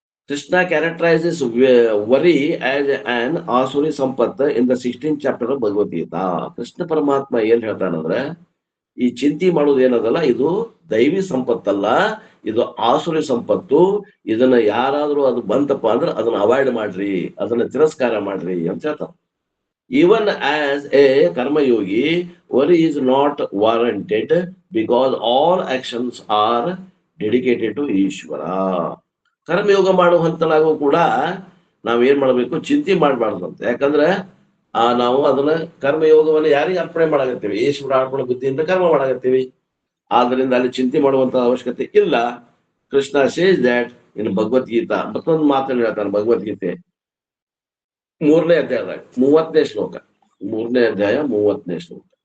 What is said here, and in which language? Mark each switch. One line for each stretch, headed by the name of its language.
English: Krishna characterises worry as an asuri sampat in the 16th chapter Bhagavad Gita.
Kannada: Krishna ಪರಮಾತ್ಮ ಏನ್ ಹೇಳ್ತಾನಂದ್ರ, ಈ ಚಿಂತೆ ಮಾಡೋದು ಏನದಲ್ಲ, ಇದು ದೈವಿ ಸಂಪತ್ತಲ್ಲ, ಇದು ಆಸುರಿ ಸಂಪತ್ತು. ಇದನ್ನ ಯಾರಾದ್ರೂ ಅದು ಬಂತಪ್ಪ ಅಂದ್ರೆ ಅದನ್ನ ಅವಾಯ್ಡ್ ಮಾಡ್ರಿ, ಅದನ್ನ ತಿರಸ್ಕಾರ ಮಾಡ್ರಿ ಅಂತ ಹೇಳ್ತಾನ.
English: Even as a karmayogi, worry is not warranted because all actions are dedicated to Ishwara.
Kannada: Karma yoga ಮಾಡುವಂತನಾಗೂ ಕೂಡ ನಾವೇನ್ ಮಾಡ್ಬೇಕು? ಚಿಂತೆ ಮಾಡ್ಬಾರ್ದಂತ. ಯಾಕಂದ್ರೆ ನಾವು ಅದನ್ನ ಕರ್ಮಯೋಗವನ್ನು ಯಾರಿಗೆ ಅರ್ಪಣೆ ಮಾಡಾಕತ್ತೀವಿ? ಈಶ್ವರ ಅರ್ಪಣೆ ಬುದ್ಧಿಯಿಂದ ಕರ್ಮ ಮಾಡಾಕತ್ತೀವಿ. ಆದ್ರಿಂದ ಅಲ್ಲಿ ಚಿಂತೆ ಮಾಡುವಂತ ಅವಶ್ಯಕತೆ ಇಲ್ಲ.
English: Krishna says that in Bhagavad Gita.
Kannada: ಮತ್ತೊಂದು ಮಾತನ್ನು ಹೇಳ್ತಾನೆ ಭಗವದ್ಗೀತೆ 3ನೇ ಅಧ್ಯಾಯದಾಗ 30ನೇ ಶ್ಲೋಕ. 3ನೇ ಅಧ್ಯಾಯ 30ನೇ ಶ್ಲೋಕ.